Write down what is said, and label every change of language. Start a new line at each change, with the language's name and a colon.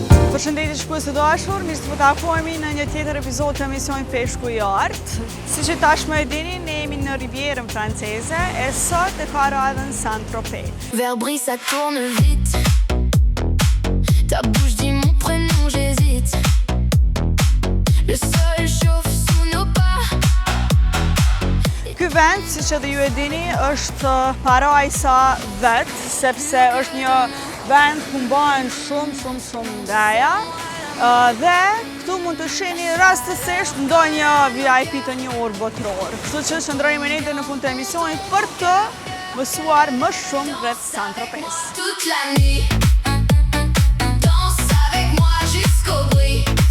Albanian: Përshëndetje shikues të dashur, mirë se po takohemi në një tjetër epizod të emisionit Peshku i Art. Siç e tashmë e dini, ne jemi në Rivierën franceze e sot e ka radhën Saint-Tropez.
French: Vers brille, ça tourne vite. Ta bouche dit mon prénom, j'hésite. Le sol chauffe sous nos pas.
Albanian: Ky vend, siç edhe ju e dini, është parajsa vet, sepse është një vend ku mbahen shumë ndaja dhe këtu mund të shihni rastësisht ndonjë VIP të njohur botëror. Kështu që qëndrojmë ne deri në fund të emisionit për të mësuar më shumë rreth Saint-Tropez.
French: Toute la nuit. Danse avec moi jusqu'au bruit.